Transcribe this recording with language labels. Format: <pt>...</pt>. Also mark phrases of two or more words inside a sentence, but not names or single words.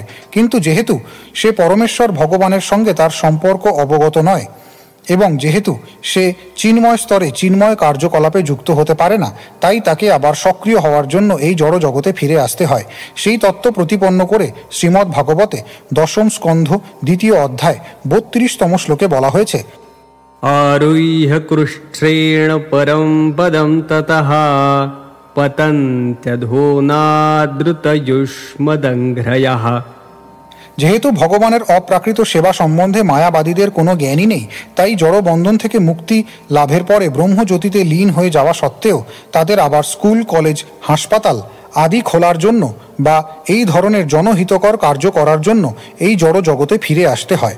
<bn>কিন্তু যেহেতু সে পরমেশ্বর ভগবানের সঙ্গে তার সম্পর্ক অবগত নয় এবং যেহেতু সে চিন্ময় স্তরে চিন্ময় কার্যকলাপে যুক্ত হতে পারে না, তাই তাকে আবার সক্রিয় হওয়ার জন্য এই জড় জগতে ফিরে আসতে হয়। সেই তত্ত্ব প্রতিপন্ন করে শ্রীমদ্ ভাগবতে 10ম স্কন্ধ 2য় অধ্যায় 32তম শ্লোকে বলা হয়েছে,</bn> <sa>आरुह्य कृष्णेण परं पदं ततः पतन्त्यधोनादृतयुष्मदङ्घ्रयः।</sa> <bn>যেহেতু ভগবানের অপ্রাকৃত সেবা সম্বন্ধে মায়াবাদীদের কোনো জ্ঞানই নেই, তাই জড়বন্ধন থেকে মুক্তি লাভের পরে ব্রহ্মজ্যোতিতে লীন হয়ে যাওয়া সত্ত্বেও তাদের আবার স্কুল, কলেজ, হাসপাতাল আদি খোলার জন্য বা এই ধরনের জনহিতকর কার্য করার জন্য এই জড় জগতে ফিরে আসতে হয়।</bn>